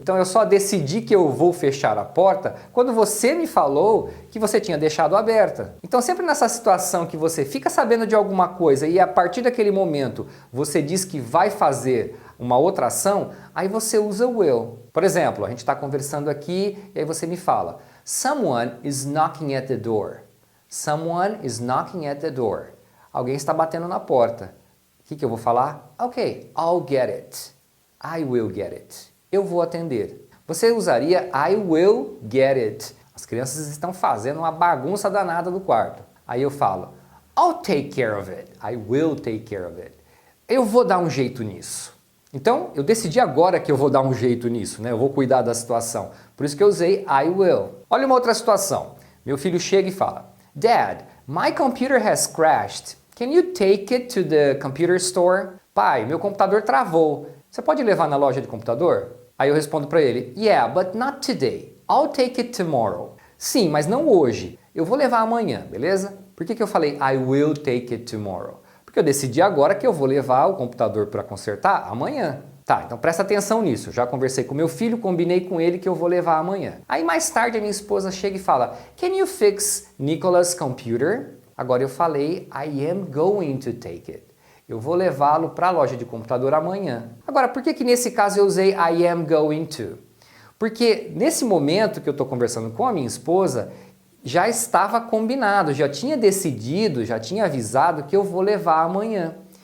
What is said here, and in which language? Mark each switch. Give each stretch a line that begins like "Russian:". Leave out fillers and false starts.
Portuguese: Então eu só decidi que eu vou fechar a porta quando você me falou que você tinha deixado aberta. Então sempre nessa situação que você fica sabendo de alguma coisa e a partir daquele momento você diz que vai fazer uma outra ação, aí você usa o will. Por exemplo, a gente está conversando aqui e aí você me fala,
English: someone is knocking at the door. Someone is knocking at the door.
Portuguese: Alguém está batendo na porta. O que eu vou falar?
English: Ok, I'll get it.
Portuguese: I will get it. Eu vou atender. Você usaria
English: I will get it.
Portuguese: As crianças estão fazendo uma bagunça danada no quarto. Aí eu falo,
English: I'll take care of it. I will take care of it.
Portuguese: Eu vou dar um jeito nisso. Então, eu decidi agora que eu vou dar um jeito nisso, né? Eu vou cuidar da situação. Por isso que eu usei I will. Olha uma outra situação. Meu filho chega e fala,
English: Dad, my computer has crashed. Can you take it to the computer store?
Portuguese: Pai, meu computador travou. Você pode levar na loja de computador? Aí eu respondo para ele,
English: Yeah, but not today. I'll take it tomorrow.
Portuguese: Sim, mas não hoje. Eu vou levar amanhã, beleza? Por que eu falei
English: I will take it tomorrow?
Portuguese: Porque eu decidi agora que eu vou levar o computador para consertar amanhã. Tá, então presta atenção nisso. Já conversei com meu filho, combinei com ele que eu vou levar amanhã. Aí mais tarde a minha esposa chega e fala,
English: Can you fix Nicholas' computer?
Portuguese: Agora eu falei,
English: I am going to take it.
Portuguese: Eu vou levá-lo para a loja de computador amanhã. Agora, por que nesse caso eu usei I am going to? Porque nesse momento que eu estou conversando com a minha esposa, já estava combinado, já tinha decidido, já tinha avisado que eu vou levar amanhã.